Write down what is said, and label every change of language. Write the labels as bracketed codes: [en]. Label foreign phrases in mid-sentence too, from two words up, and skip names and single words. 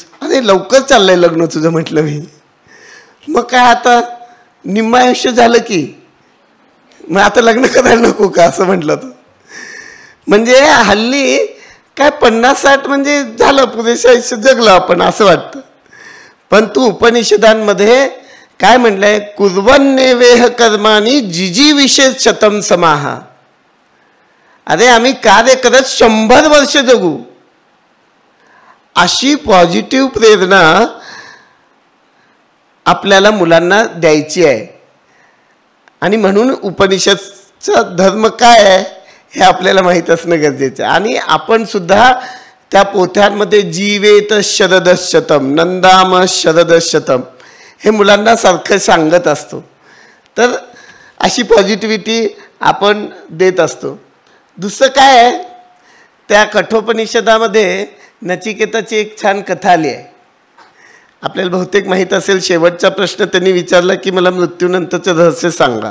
[mr] अरे लवकर चाललंय लग्न तुझं. म्हटलं मी, मग काय आता निम्म आयुष्य झालं की, मग आता लग्न करायला नको का असं म्हटलं. तो म्हणजे हल्ली काय 50-60 म्हणजे झालं, पुरेसं आयुष्य जगलं आपण असं वाटतं. पण तू उपनिषदांमध्ये काय म्हटलंय, [sa] कुर्वन्नेवेह कर्माणी जिजी विशेष शतम समाहा. [mr] अरे आम्ही कार्य करत 100 वर्ष जगू, अशी पॉझिटिव्ह प्रेरणा आपल्याला मुलांना द्यायची आहे. आणि म्हणून उपनिषदचा धर्म काय आहे हे आपल्याला माहीत असणं गरजेचं आहे. आणि आपण सुद्धा त्या पोथ्यांमध्ये [sa] जीवेत शरदशतम नंदाम शरदशतम [mr] हे मुलांना सारखं सांगत असतो. तर अशी पॉझिटिव्हिटी आपण देत असतो. दुसरं काय आहे, त्या कठोपनिषदामध्ये नचिकेताची एक छान कथा आली आहे. आपल्याला बहुतेक माहीत असेल, शेवटचा प्रश्न त्यांनी विचारला की मला मृत्यूनंतरचं रहस्य सांगा.